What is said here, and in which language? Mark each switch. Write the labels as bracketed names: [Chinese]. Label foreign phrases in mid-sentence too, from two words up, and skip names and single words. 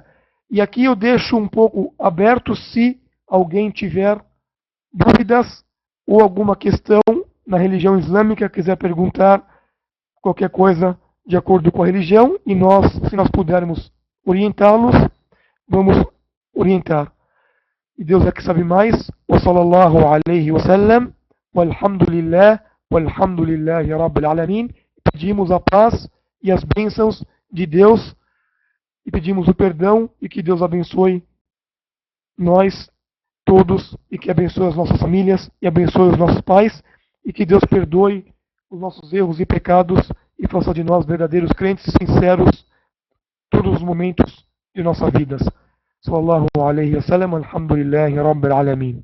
[Portuguese] E aqui eu deixo um pouco aberto se alguém tiver dúvidas ou alguma questão na religião islâmica, quiser perguntar qualquer coisa de acordo com a religião, e nós, se nós pudermos orientá-los, vamos orientar. E Deus é que sabe mais. [Arabic] وصلى الله عليه وسلم، والحمد لله رب العالمين. [Portuguese] Pedimos a paz e as bênçãos de Deus e pedimos o perdão e que Deus abençoe nós todos e que abençoe as nossas famílias e abençoe os nossos pais e que Deus perdoe os nossos erros e pecados e faça de nós verdadeiros crentes sinceros todos os momentos de nossas vidas. [Arabic] صلى الله عليه وسلم، الحمد لله رب العالمين.